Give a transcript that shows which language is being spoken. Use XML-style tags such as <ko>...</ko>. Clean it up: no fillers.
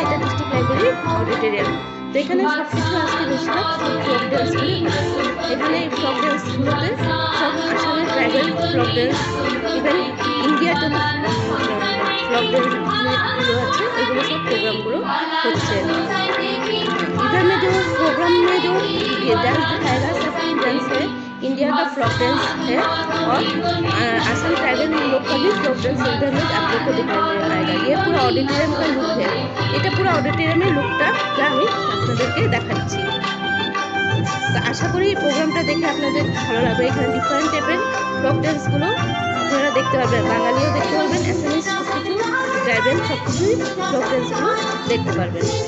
<bn>এটা ডিস্ট্রিক্ট লাইব্রেরির অডিটোরিয়াম। তো এখানে সব কিছু আজকে বেশিরভাগ ফ্লক ড্যান্সগুলি হয়। এখানে এই ফ্লক ড্যান্সগুলোতে সব আসামের ট্রাইবাল ফ্লক ড্যান্স, ইভেন ইন্ডিয়ার যত ফ্লক ড্যান্সগুলো আছে এগুলো সব प्रोग्रामগুলো হচ্ছে।</bn> <hi>इधर में जो प्रोग्राम में जो डांस दिखाएगा सब डांस है, इंडिया का फ्लॉक डांस है और असम ट्राइबल लोग का भी फ्लॉक डांस इधर में आप लोग को दिखाई आएगा। ये पूरा ऑडिटोरियम का लुक है।</hi> <bn>এটা পুরো অডিটোরিয়ামের লুকটা আমি আপনাদেরকে দেখাচ্ছি। তো আশা করি প্রোগ্রামটা দেখে আপনাদের ভালো লাগবে। এখানে ডিফারেন্ট টাইপের ফ্লক ডান্সগুলো আপনারা দেখতে পারবেন, বাঙালিও দেখতে পারবেন, অ্যাসামিজ সব কিছু, ট্রাইবেল সব কিছুই ফ্লক ডান্সগুলো দেখতে পারবেন।</bn>